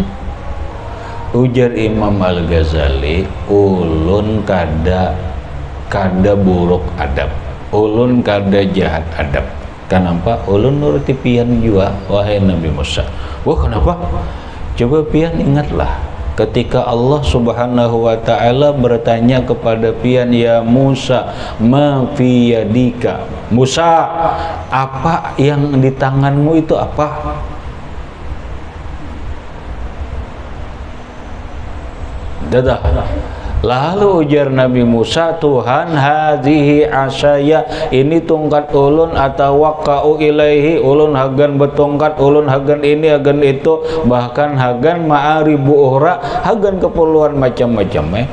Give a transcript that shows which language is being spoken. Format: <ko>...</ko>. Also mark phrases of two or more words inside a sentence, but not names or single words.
<bjn>Ujar Imam Al-Ghazali, ulun kada buruk adab, ulun kada jahat adab. Kenapa? Ulun nuruti pian jua, wahai Nabi Musa. Wah, kenapa? Coba pian ingatlah ketika Allah</bjn> <ar>سبحانه وتعالى</ar> <bjn>bertanya kepada pian,</bjn> <ar>يا موسى، ما في يدك?</ar> <bjn>Musa, apa yang di tanganmu itu apa? Dadah. Lalu ujar Nabi Musa, Tuhan,</bjn> <ar>هذه عصاي,</ar> <bjn>ini tungkat ulun, atau</bjn> <ar>وقع إليه,</ar> <bjn>ulun hagan betongkat, ulun hagan ini hagan itu, bahkan hagan</bjn> <ar>مآرب أخرى,</ar> <bjn>hagan keperluan macam-macam.</bjn>